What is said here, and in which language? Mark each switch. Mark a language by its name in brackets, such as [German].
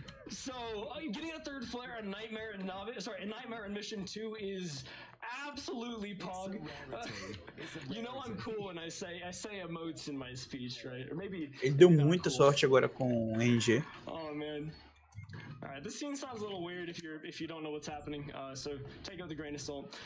[English] So, getting a third flare on Nightmare and Nightmare and Mission 2 is absolutely pog. You know I'm cool when I say emotes in my speech, right? Or maybe [Portuguese] ele deu muita sorte agora com o RNG. [English] Oh, man. Alright, this scene sounds a little weird if you don't know what's happening, so take it with a grain of salt.